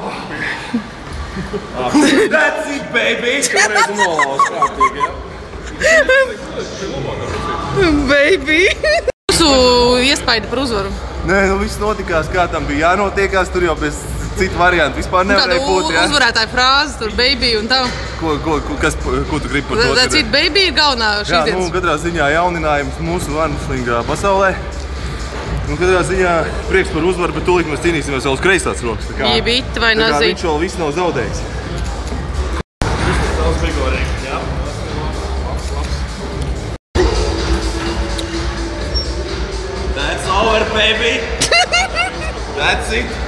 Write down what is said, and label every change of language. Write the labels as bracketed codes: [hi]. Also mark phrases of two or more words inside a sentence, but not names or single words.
[en] That's it, baby! [lv] Šoreiz nolauz kārtīgi, ja? [en] Baby! [lv] Jūsu iespaidi par uzvaru? Nē, nu viss notikās, kā tam bija jānotiekās, tur jau bez citu variantu vispār nevarēja būt, ja? Kāda uzvarētāja frāze, tur baby un tā? Ko tu gribi par to? [en] That's it, baby [lv] ir galvenā šīs dienas. Jā, nu, katrā ziņā jauninājums mūsu armslingā pasaulē. Un katrā ziņā prieks par uzvaru, bet tūlīt mēs cīnīsimies vēl uz kreisās rokas. Jebit vai nazīt. Tā kā viņš vēl viss nav zaudējis. [en] That's over, baby! That's it!